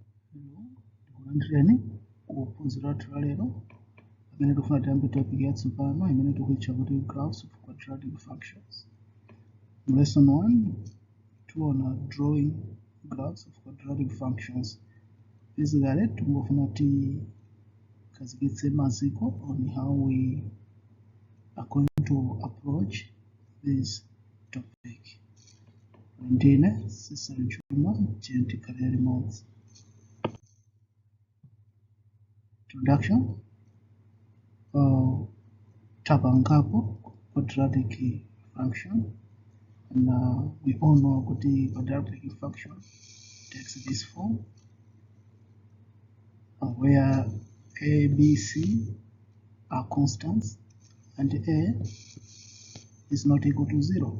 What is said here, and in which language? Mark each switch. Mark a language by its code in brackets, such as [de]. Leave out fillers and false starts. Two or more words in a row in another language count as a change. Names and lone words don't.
[ny] Hello, ndikulandireni kuphunziro lathu lalero pamene tikufuna tiyambe topic yatsopano imene tikuitcha kuti [en] graphs of quadratic functions. In lesson 1 tiona drawing graphs of quadratic functions. Basically [ny] tikufuna tikhazikitse maziko [en] on how we are going to approach this topic. [ny] Ndine Cecil Chuma, GNT Career Remote. [en] Introduction. Tabangapo quadratic function, and we all know that the quadratic function takes this form where a, b, c are constants and a is not equal to 0.